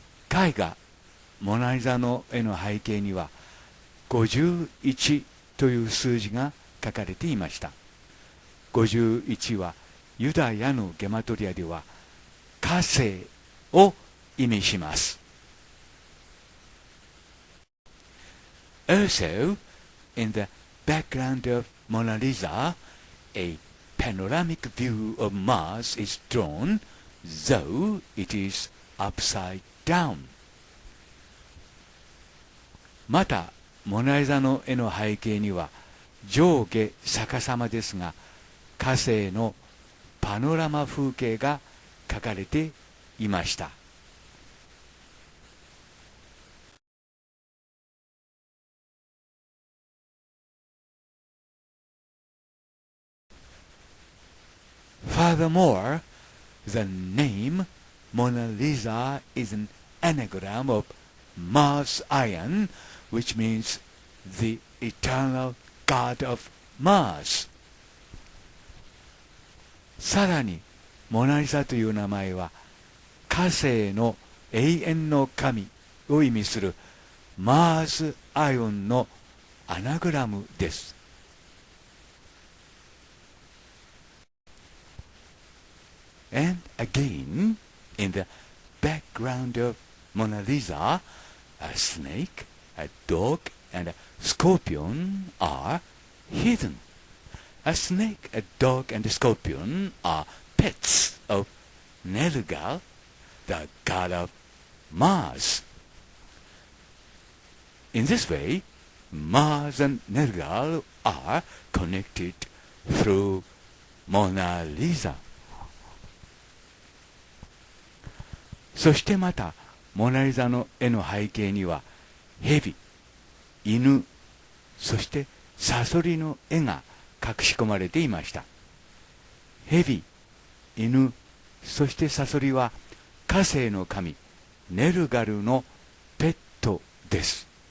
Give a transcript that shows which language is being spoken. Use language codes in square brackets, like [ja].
[ja] 絵画モナリザの絵の背景には51という数字が書かれていました。 51はユダヤのゲマトリアでは火星を意味します。 [en] Also, in the background of Mona Lisa, a panoramic view of Mars is drawn, though it is upside down. [ja] また、モナリザの絵の背景には上下逆さまですが、火星のパノラマ風景が書かれていました。 [en] Furthermore, the name Mona Lisa is an anagram of Mars Iron, which means the eternal god of Mars. [ja] さらに、モナリザという名前は、火星の永遠の神を意味するマーズアイオンのアナグラムです。 [en] And again, in the background of Mona Lisa, a snake, a dog, and a scorpion are hidden. A snake, a dog, and a scorpion are pets of Nergal, the god of Mars. In this way, Mars and Nergal are connected through Mona Lisa. [ja] そしてまた、モナリザの絵の背景には、蛇、犬、そしてサソリの絵が隠し込まれていました。蛇、犬、そしてサソリは火星の神、ネルガルのペットです。